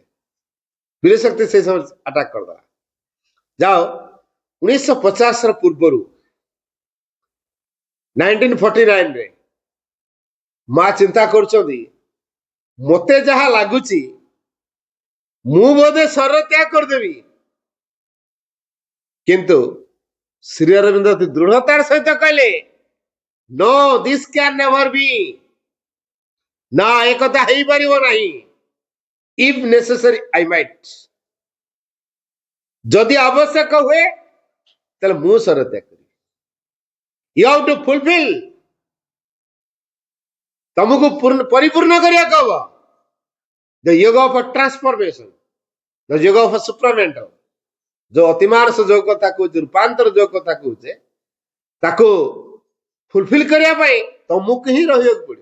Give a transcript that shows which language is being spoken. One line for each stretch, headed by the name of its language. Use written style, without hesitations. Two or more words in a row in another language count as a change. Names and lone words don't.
Odia: ବୀର ଶକ୍ତି ସେଇ ସମୟ ଆଟାକ୍ କରିଦେଲା। ଯାଅ 1950ର ପୂର୍ବରୁ 1949ରେ ମା ଚିନ୍ତା କରୁଛନ୍ତି, ମତେ ଯାହା ଲାଗୁଛି ମୁଁ ବୋଧେ ଶରୀର ତ୍ୟାଗ କରିଦେବି, କିନ୍ତୁ ଶ୍ରୀ ଅରବିନ୍ଦ ଅତି ଦୃଢତାର ସହିତ କହିଲେ
English: No this can never be,
Odia: ନା ଏକଥା ହେଇପାରିବ ନାହିଁ।
English: If necessary I might,
Odia: ଯଦି ଆବଶ୍ୟକ ହୁଏ ତାହେଲେ ମୁଁ ଶରୀର ତ୍ୟାଗ କରିବି।
English: You have to fulfil,
Odia: ତମକୁ ପରିପୂର୍ଣ୍ଣ କରିବାକୁ ହବ
English: the yoga of transformation, the yoga of suprament,
Odia: ଯୋଉ ଅତିମାନସ ଯୋଗ କଥା କହୁଛେ, ରୂପାନ୍ତର ଯୋଗ କଥା କହୁଛେ, ତାକୁ ଫୁଲଫିଲ୍ କରିବା ପାଇଁ ତମକୁ ହିଁ ରହିବାକୁ ପଡିବ।